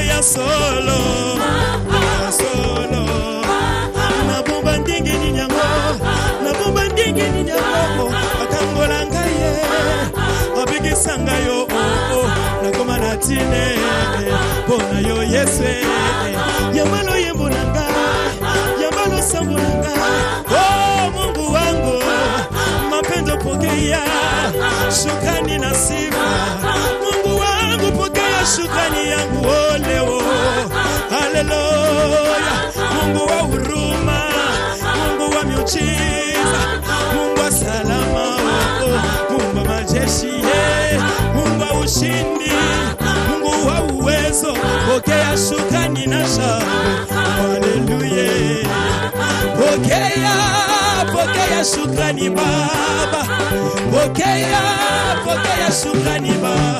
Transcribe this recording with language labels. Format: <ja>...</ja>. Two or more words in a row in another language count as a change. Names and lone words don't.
<ln>solo solo na bomba ndingi ni nyango na bomba ndingi ni nyango atambola ngaye abikisanga yo na koma na tine bona yo Yesu yamalo yembonanga yamalo sambonanga oh</ln> <sw>Mungu wangu mapendo pokea shukrani na sifa Mungu wangu pokea shukrani yangu oleo haleluya Mungu wa huruma Mungu wa miujiza Mungu wa salama Mungu wa majeshi Mungu wa ushindi Mungu wa uwezo pokea shukrani na shangwe haleluya pokea shukrani Baba pokea shukrani Baba.</sw>